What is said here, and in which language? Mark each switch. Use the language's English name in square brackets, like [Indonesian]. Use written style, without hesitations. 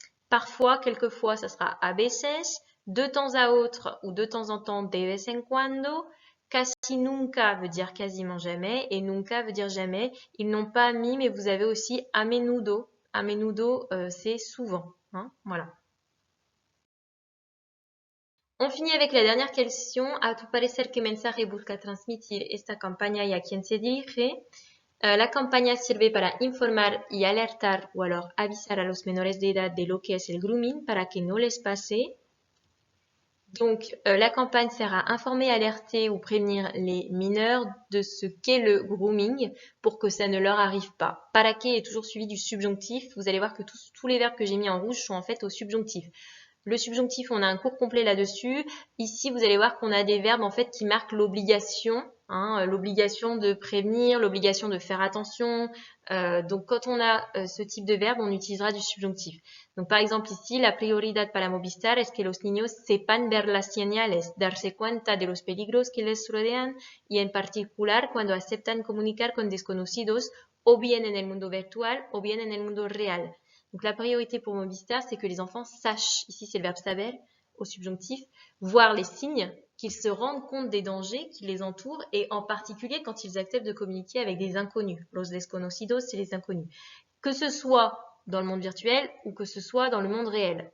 [French] Parfois, quelquefois, ça sera a veces, de temps à autre ou de temps en temps, [Spanish] de vez en cuando. Casi nunca [French] veut dire quasiment jamais et nunca veut dire jamais. Ils n'ont pas mis, mais vous avez aussi a menudo. A menudo, c'est souvent. Hein, voilà. On finit avec la dernière question. [Spanish] A tu parecer qué mensaje busca transmitir esta campaña y a quién se dirige? La campaña sirve para informar y alertar o alors avisar a los menores de edad de lo que es el grooming para que no les pase. [French] Donc, la campagne sert à informer, alerter ou prévenir les mineurs de ce qu'est le grooming pour que ça ne leur arrive pas. Para que est toujours suivi du subjonctif. Vous allez voir que tous les verbes que j'ai mis en rouge sont en fait au subjonctif. Le subjonctif, on a un cours complet là-dessus. Ici, vous allez voir qu'on a des verbes en fait qui marquent l'obligation, l'obligation de prévenir, l'obligation de faire attention. Donc, quand on a ce type de verbe, on utilisera du subjonctif. Donc, par exemple, ici, [Spanish] la prioridad para Movistar es que los niños sepan ver las señales, darse cuenta de los peligros que les rodean y en particular cuando aceptan comunicar con desconocidos o bien en el mundo virtual o bien en el mundo real. [French] Donc, la priorité pour Movistar, c'est que les enfants sachent, ici c'est le verbe saber au subjonctif, voir les signes, qu'ils se rendent compte des dangers qui les entourent et en particulier quand ils acceptent de communiquer avec des inconnus. [Spanish] Los desconocidos, [French] c'est les inconnus. Que ce soit dans le monde virtuel ou que ce soit dans le monde réel.